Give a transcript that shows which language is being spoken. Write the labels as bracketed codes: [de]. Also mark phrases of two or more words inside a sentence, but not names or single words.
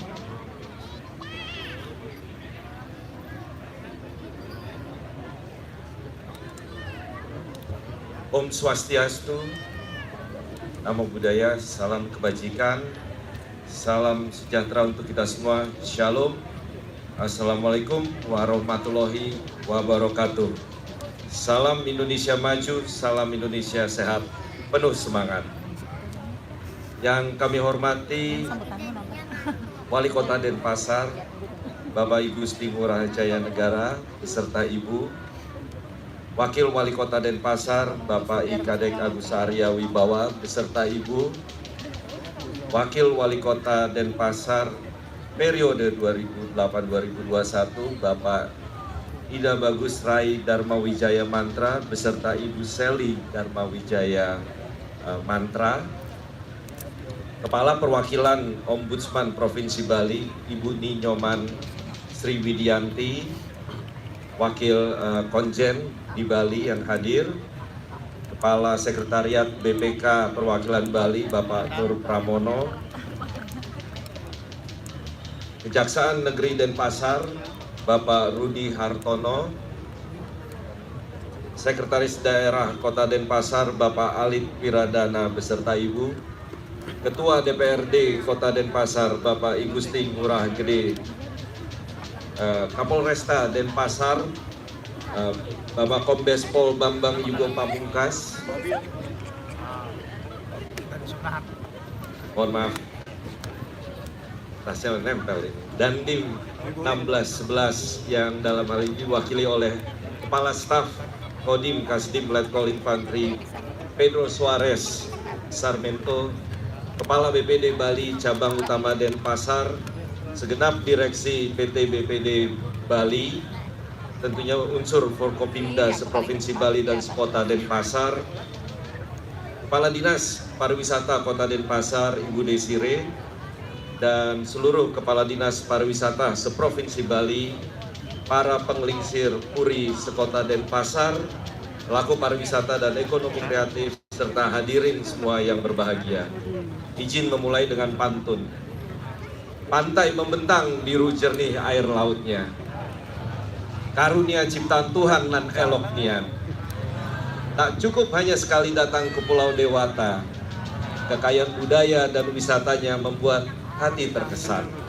[ban] Om Swastiastu, [pi] Namo Buddhaya, [id] salam kebajikan, salam sejahtera untuk kita semua. Shalom. [ar] السلام عليكم ورحمة الله وبركاته. [id] Salam Indonesia maju, salam Indonesia sehat, penuh semangat. Yang kami hormati Wali Kota Denpasar, Bapak Ibu Gusti Ngurah Jaya Negara beserta Ibu, Wakil Wali Kota Denpasar, Bapak I Kadek Agus Arya Wibawa beserta Ibu, Wakil Wali Kota Denpasar periode 2008-2021, Bapak Ida Bagus Rai Dharma Wijaya Mantra beserta Ibu Seli Dharma Wijaya Mantra, Kepala Perwakilan Ombudsman Provinsi Bali, Ibu Ninyoman Sri Widianti, Wakil Konjen di Bali yang hadir, Kepala Sekretariat BPK Perwakilan Bali Bapak Nur Pramono, Kejaksaan Negeri Denpasar Bapak Rudi Hartono, Sekretaris Daerah Kota Denpasar Bapak Alit Wiradana beserta Ibu, Ketua DPRD Kota Denpasar Bapak I Gusti Ngurah Gede, Kapolresta Denpasar Bapak Kombes Pol Bambang Yugo Pamungkas, mohon maaf, tasnya nempel ini, Dandim 1611 yang dalam hal ini diwakili oleh Kepala Staf Kodim Kasdim Letkol Infantri Pedro Suarez Sarmento, Kepala BPD Bali Cabang Utama Denpasar, segenap direksi PT BPD Bali, tentunya unsur Forkopimda seprovinsi Bali dan sekota Denpasar, Kepala Dinas Pariwisata Kota Denpasar Ibu Desire, dan seluruh Kepala Dinas Pariwisata seprovinsi Bali, para penglingsir Puri sekota Denpasar, pelaku pariwisata dan ekonomi kreatif, serta hadirin semua yang berbahagia. Izin memulai dengan pantun. Pantai membentang biru jernih air lautnya, karunia ciptaan Tuhan nan elok nian. Tak cukup hanya sekali datang ke Pulau Dewata, kekayaan budaya dan wisatanya membuat hati terkesan.